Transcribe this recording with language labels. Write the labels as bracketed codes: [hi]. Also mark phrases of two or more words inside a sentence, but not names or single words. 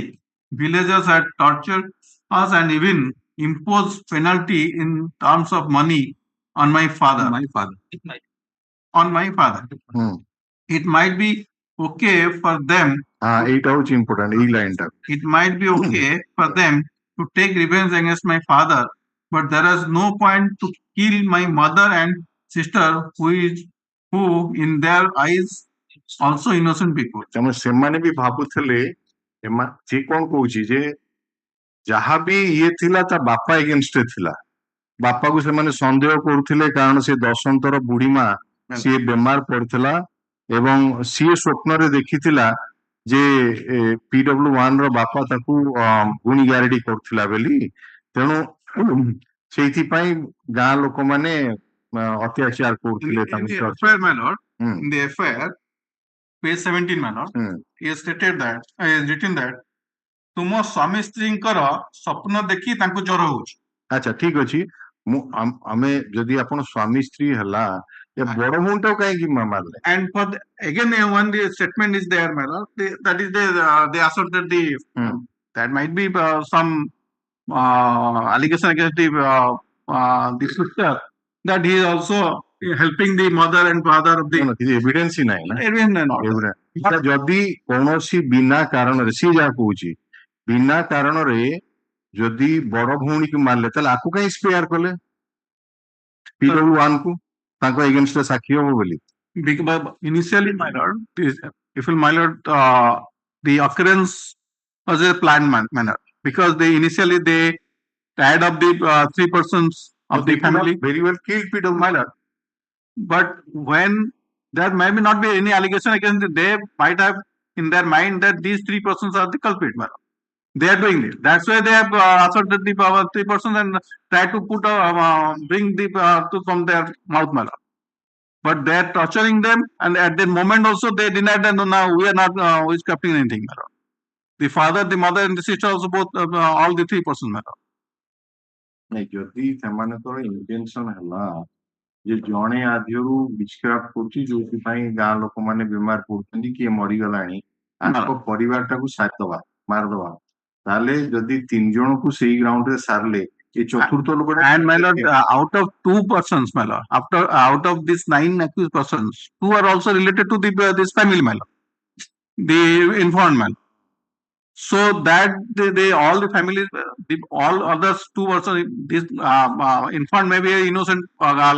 [en] Villagers had tortured us and even imposed penalty in terms of money on my father. On my father. ହୁଁ It might be okay for them. [or] ହଁ ଏଇଟା ହଉଛି ଇମ୍ପୋର୍ଟାଣ୍ଟ ଏଇ ଲାଇନଟା [en] It might be okay for them to take revenge against my father, but there is no point to kill my mother and sister, who in their eyes also innocent people. [or] ତେଣୁ ସେମାନେ ବି ଭାବୁଥିଲେ ସେ କଣ କହୁଛି ଯେ ଯାହା ବି ଇଏ ଥିଲା ତା ବାପା ଏଗେନଷ୍ଟରେ ଥିଲା ବାପାକୁ ସେମାନେ ସନ୍ଦେହ କରୁଥିଲେ କାରଣ ସେ ଦଶନ୍ତର ବୁଢୀ ମା ସିଏ ବେମାର ପଡିଥିଲା ଏବଂ ସିଏ ସ୍ୱପ୍ନରେ ଦେଖିଥିଲା ଯେ PW1 ର ବାପା ତାକୁ ଗୁଣି ଗାରେଡି କରୁଥିଲା ବୋଲି ତେଣୁ ସେଇଥିପାଇଁ ଗାଁ ଲୋକମାନେ ଅତ୍ୟାଚାର କରୁଥିଲେ [en] In the FIR, my lord, ହୁଁ in the FIR, page 17, my lord, ହୁଁ he has stated that, he has written that, [or] ତୁମ ସ୍ୱାମୀ ସ୍ତ୍ରୀଙ୍କର ସ୍ୱପ୍ନ ଦେଖି ତାଙ୍କୁ ଜ୍ୱର ହଉଛି. ଆଚ୍ଛା ଠିକ ଅଛି ଆମେ ଯଦି ଆପଣ ସ୍ୱାମୀ ସ୍ତ୍ରୀ ହେଲା ଏ ବଡ ଭଉଣୀଟାକୁ କାହିଁକି ମାରିଲେ [en] And for again, when the statement is there, my lord, that is they assert that that might be some allegation against the sister that he is also helping the mother and father of the. [or] କିଛି ଏଭିଡେନ୍ସ ହିଁ ନାହିଁ ନା [en] Evidence not. [or] ଏଇଟା ଯଦି କୌଣସି ବିନା କାରଣରେ ସିଏ ଯାହା କହୁଛି ବିନା କାରଣରେ ଯଦି ବଡ ଭଉଣୀକୁ ମାରିଲେ ତାହେଲେ ଆକୁ କାହିଁ ସ୍ପେୟାର କଲେ PW1 କୁ ତାଙ୍କ ଏଗେନଷ୍ଟରେ ସାକ୍ଷୀ ହବ ବୋଲି [en] Because initially, my lord, if my lord, the occurrence was a planned manner because initially they tied up the 3 persons of the family. Very well killed PW, My lord. But when there may not be any allegation against them, they might have in their mind that these 3 persons are the culprit, my lord. They are doing it. That's why they have asserted the 3 persons and try to put bring the truth from their mouth, my lord. But they are torturing them, and at that moment also they denied that no, now we are not witchcrafting anything, my lord. The father, the mother, and the sister also both all the 3 persons, my lord. [or] ଯଦି ସେମାନଙ୍କର ଇଣ୍ଟେନସନ ହେଲା ଯେ ଜଣେ ଆଦ୍ୟରୁ ବିଚକ୍ରାଫ୍ଟ କରୁଛି ଯୋଉଥିପାଇଁ ଗାଁ ଲୋକମାନେ ବେମାର ପଡୁଛନ୍ତି କିଏ ମରିଗଲାଣି ଆଙ୍କ ପରିବାରଟାକୁ ସାରିଦବା ମାରିଦବା ତାହେଲେ ଯଦି 3 ଜଣଙ୍କୁ ସେଇ ଗ୍ରାଉଣ୍ଡରେ ସାରିଲେ ଏ ଚତୁର୍ଥ ଲୋକଟା [en] And my lord, out of 2 persons, my lord, out of these 9 accused persons, 2 are also related to this family, my lord, the informed man. So that they all the families, all others 2 persons, this informed may be an innocent girl.